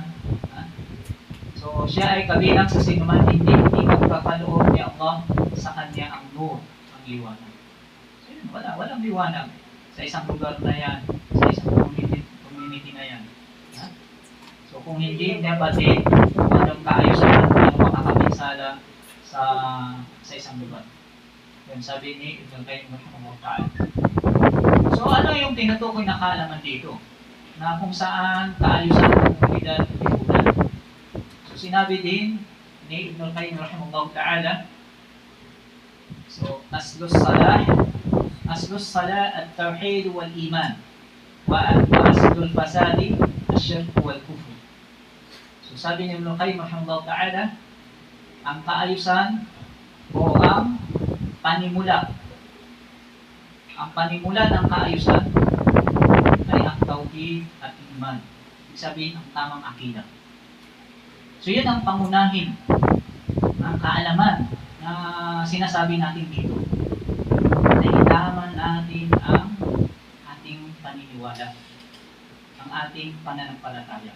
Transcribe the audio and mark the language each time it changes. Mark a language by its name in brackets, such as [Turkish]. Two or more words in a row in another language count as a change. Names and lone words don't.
[Filipino] So siya ay kabilang sa sino man hindi magpapaloob ni Allah sa kanya ang nur, ang liwanag. So yun, walang liwanag sa isang lugar na yan, sa isang community na yan. So kung hindi nabatid kung anong kaayusan, anong makakapinsala sa isang lugar. Yan sabi ni Ibn al-Qayyim [Arabic] رحمه الله تعالى. [Filipino] So ano yung tinutukoy na kaalaman dito? Na kung saan kaayusan ng komunidad at lipunan. So sinabi din ni Ibn al-Qayyim [Arabic] رحمه الله تعالى, [Filipino] so [Arabic] أصل الصلاح التوحيد والإيمان وأصل الفساد الشرك والكفر. [Filipino] So sabi ni Ibn al-Qayyim [Arabic] رحمه الله تعالى, [Filipino] ang kaayusan o ang panimula. Ang panimula ng kaayusan ay ang tauhid at iman. Ibig sabihin, ang tamang akida. So, yun ang pangunahin ng kaalaman na sinasabi natin dito, na ilaman natin ang ating paniniwala, ang ating pananampalataya.